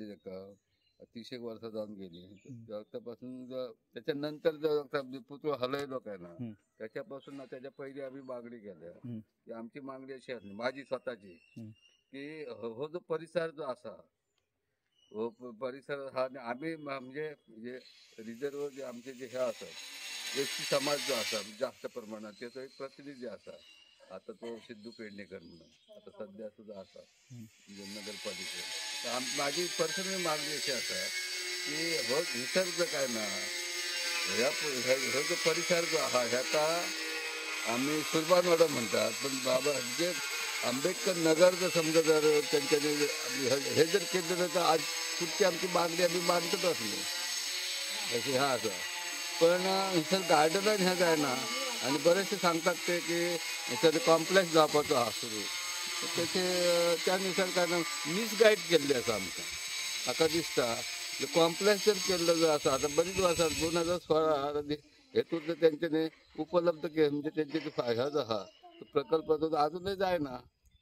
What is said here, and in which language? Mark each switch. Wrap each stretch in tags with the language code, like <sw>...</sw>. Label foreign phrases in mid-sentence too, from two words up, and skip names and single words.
<kok>ताका 30 वर्सां जावन गेली त्या पासून त्याच्या नंतर जो पुतळो हलयलो काय ना त्याच्या पासून त्याच्या पयलीं आमी मागणी केल्या की आमची मागणी अशी आसली माझी स्वताची की हो जो परिसर जो आसा हो परिसर हा आमी म्हणजे रिजर्व जे आमचे जे हे आसात एसटी समाज जो आसा जास्त प्रमाणात त्याचो एक प्रतिनिधी आसा आता तो सिद्धू पेडणेकर म्हणून आता सध्या सुद्धा आसा नगरपालिकेत. माझी पर्सनल मागणी अशी आसा की हो निसर्ग काय ना हो जो परिसर जो आहा ह्याका आम्ही सुरबानवाडा म्हणतात पण बाबा जे आंबेडकर नगर जर समजा जर त्यांच्यानी हे जर केलं तर आज पुढची आमची मागणी आम्ही मानतच असलो अशी हा असा. पण सर गार्डनान ह्या जाय ना आणि बरेचसे सांगतात ते की सर कॉम्प्लेक्स जावपाचो हा सुरू त्याचे त्यानुसार काय ना मिसगायड केल्ले आसा आमकां. म्हाका दिसता कॉम्प्लेक्स जर केल्लो जो आसा आतां बरीच वर्सां 2016 हेतून तेंच्यानी उपलब्ध केले म्हणजे तेंचे जो जो आहा तो प्रकल्प तो अजूनही जायना.</kok>